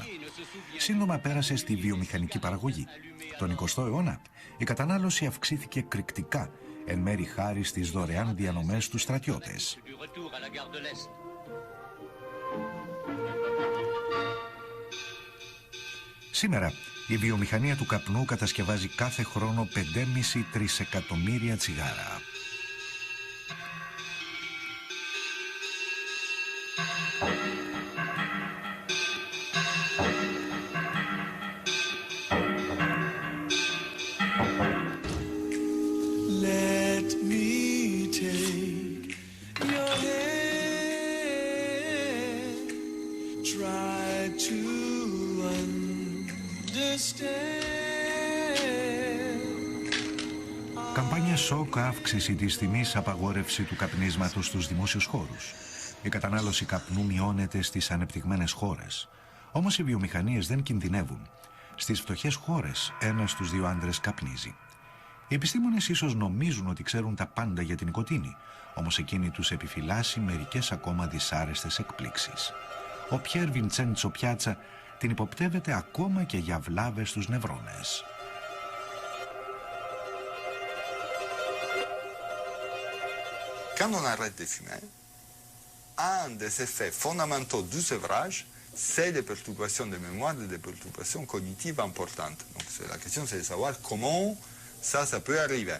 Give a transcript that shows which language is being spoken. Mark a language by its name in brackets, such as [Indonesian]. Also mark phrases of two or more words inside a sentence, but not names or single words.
[Greek] Σύντομα πέρασε στη βιομηχανική παραγωγή. Τον 20ο αιώνα η κατανάλωση αυξήθηκε εκρηκτικά, εν μέρει χάρη στις δωρεάν διανομές στους στρατιώτες. Σήμερα, η βιομηχανία του καπνού κατασκευάζει κάθε χρόνο 5,5 τρισεκατομμύρια τσιγάρα. [English] Let me take your hand, try to [Greek] Καμπάνια σοκ, αύξηση της τιμής, απαγόρευση του καπνίσματος στους δημόσιους χώρους. Η κατανάλωση καπνού μειώνεται στις ανεπτυγμένες χώρες. Όμως οι βιομηχανίες δεν κινδυνεύουν. Στις φτωχές χώρες, ένας στους δύο άντρες καπνίζει. Οι επιστήμονες ίσως νομίζουν ότι ξέρουν τα πάντα για την νοικοτήνη, όμως εκείνη τους επιφυλάσσει μερικές ακόμα δυσάρεστες εκπλήξεις. Ο Πιέρ Βιντσέντσο Πιάτσα την υποπτεύεται ακόμα και για βλάβες στους νευρώνες. [French] Quand on arrête de fumer, un des effets fondamentaux du sevrage, c'est des perturbations de mémoire, des perturbations cognitives importantes. Donc la question c'est de savoir comment ça peut arriver.